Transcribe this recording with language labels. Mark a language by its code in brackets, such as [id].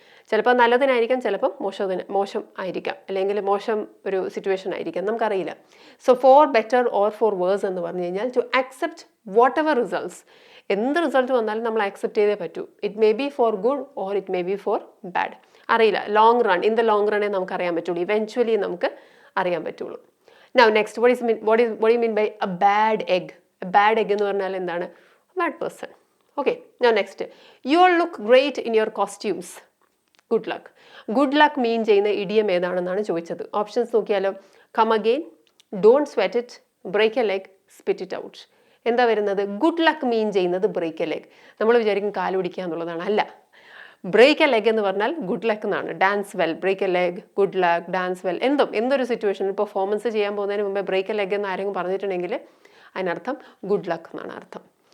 [ml] ചിലപ്പോൾ നല്ലതിനായിരിക്കാം, ചിലപ്പോൾ മോശം ആയിരിക്കാം, അല്ലെങ്കിൽ മോശം ഒരു സിറ്റുവേഷൻ ആയിരിക്കാം, നമുക്കറിയില്ല. [en] so for better or for worse [ml] എന്ന് പറഞ്ഞു കഴിഞ്ഞാൽ [en] to accept whatever results, [ml] എന്ത് റിസൾട്ട് വന്നാലും നമ്മൾ ആക്സെപ്റ്റ് ചെയ്തേ പറ്റൂ. [en] It may be for good or it may be for bad. അറിയില്ല, long run, [ml] in the long റണ്ണേ നമുക്ക് അറിയാൻ പറ്റുള്ളൂ, ഇവൻച്വലി നമുക്ക് അറിയാൻ പറ്റുള്ളൂ. [en] Now next, what do you mean by a bad egg? A bad egg [ml] എന്ന് പറഞ്ഞാൽ എന്താണ്? [en] A bad person. Okay. Now next, you all look great in your costumes. Good luck. Good luck mean [ml] ചെയ്യുന്ന idiom ഏതാണെന്നാണ് ചോദിച്ചത്. Options നോക്കിയാലോ. [en] Come again, don't sweat it, break a leg, spit it out. [ml] എന്താ വരുന്നത്? Good luck മീൻ ചെയ്യുന്നത് [en] Break a leg. [ml] നമ്മൾ വിചാരിക്കും കാല് പിടിക്കുക എന്നുള്ളതാണ്. അല്ല, ബ്രേക്ക് എ ലെഗ് എന്ന് പറഞ്ഞാൽ ഗുഡ് ലക്ക് എന്നാണ്. [en] dance well, break a leg, good luck, dance well, [ml] എന്തൊരു സിറ്റുവേഷൻ പെർഫോമൻസ് ചെയ്യാൻ പോകുന്നതിന് മുമ്പേ ബ്രേക്ക് എ ലെഗ് എന്ന് ആരെങ്കിലും പറഞ്ഞിട്ടുണ്ടെങ്കിൽ അതിനർത്ഥം ഗുഡ് ലക്ക് എന്നാണ് അർത്ഥം.